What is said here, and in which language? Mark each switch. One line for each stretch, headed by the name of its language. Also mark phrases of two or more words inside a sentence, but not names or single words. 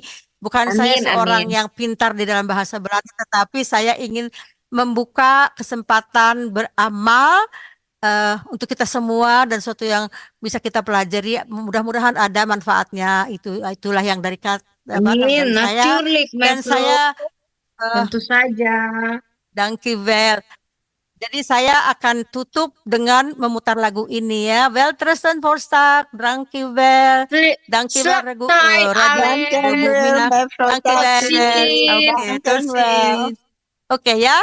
Indonesian: Bukan saya seorang yang pintar di dalam bahasa Belanda, tetapi saya ingin membuka kesempatan beramal untuk kita semua dan sesuatu yang bisa kita pelajari. Mudah-mudahan ada manfaatnya. Itulah yang dari saya. Dan saya tentu saja.
Dutch: Dankjewel.
Indonesian: Jadi saya akan tutup dengan memutar lagu ini ya.
Dutch: Welterusten Forstak, dankjewel. Dankjewel Radio Bumina. Dankjewel. Oké, tot ziens. Oké, ja?